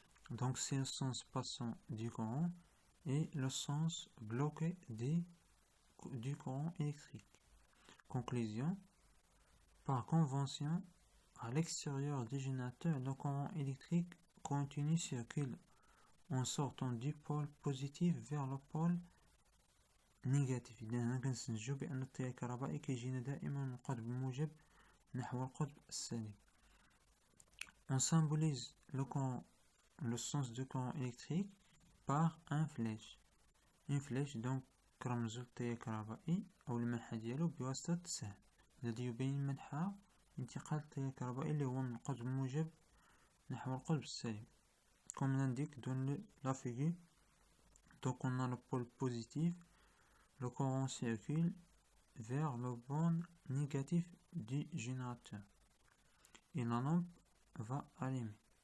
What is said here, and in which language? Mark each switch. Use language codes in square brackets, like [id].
[fr] Donc c'est le sens passant du courant et le sens bloqué du courant électrique. Conclusion, par convention, à l'extérieur du générateur, le courant électrique continu circule en sortant du pôle positif vers le pôle négatif. [ar] إذا كنستنتجو بأن التيار الكهربائي كيجينا دائما من القطب الموجب نحو القطب السالب. [fr] On symbolise le sens du courant électrique par un flèche. Une flèche donc [ar] كرمزو التيار الكهربائي أو المنحى ديالو بواسطة سهم الذي يبين منحى انتقال التيار الكهربائي اللي هو من القطب الموجب نحو القطب السالب. [fr] comme l'indique dans la figure. Donc on a le pôle positif, le courant circule vers le borne négatif du générateur et la lampe va allumer.